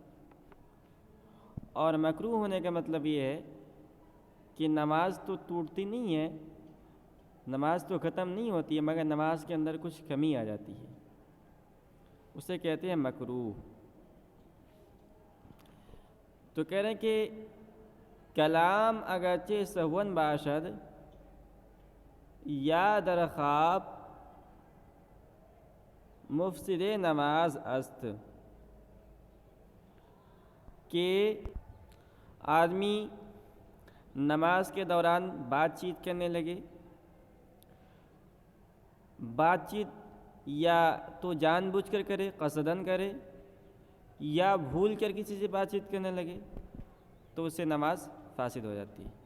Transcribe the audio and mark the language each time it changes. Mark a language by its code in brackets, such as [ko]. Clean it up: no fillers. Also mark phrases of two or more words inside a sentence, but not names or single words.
[ur] اور مکروہ ہونے کا مطلب یہ ہے کہ نماز تو ٹوٹتی نہیں ہے، نماز تو ختم نہیں ہوتی ہے، مگر نماز کے اندر کچھ کمی آ جاتی ہے، اسے کہتے ہیں مکروہ۔ تو کہہ رہے ہیں کہ [fa] کلام اگرچہ سہون باشد یا در خواب مفسد نماز است، [ur] کہ آدمی نماز کے دوران بات چیت کرنے لگے، بات چیت یا تو جان بوجھ کر کرے، قصدن کرے، یا بھول کر کسی سے بات چیت کرنے لگے، تو اس سے نماز فاسد ہو جاتی ہے۔